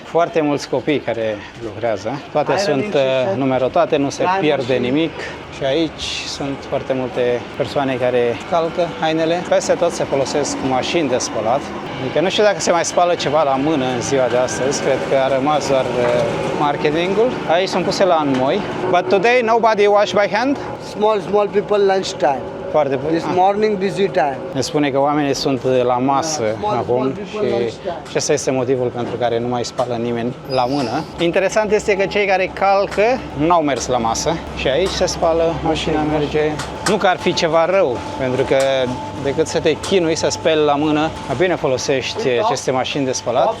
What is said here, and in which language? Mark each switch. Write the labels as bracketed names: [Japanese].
[Romanian] Foarte mulți copii care lucrează. Toate sunt numerotate, nu se pierde nimic. Și aici sunt foarte multe persoane care calcă hainele. Peste tot se folosesc mașini de spălat. Adică nu știu dacă se mai spală ceva la mână în ziua de astăzi. Cred că a rămas doar marketingul. Aici sunt puse la înmoi. [English] But today nobody wash by hand? Small people lunch time. [Romanian] Foarte [English] This morning busy time. [Romanian] Ne spune că oamenii sunt la masă acum și ăsta este motivul pentru care nu mai spală nimeni la mână. Interesant este că cei care calcă n-au mers la masă și aici se spală, mașina merge. Nu că ar fi ceva rău, pentru că decât să te chinui să speli la mână, mai bine folosești aceste mașini de spălat.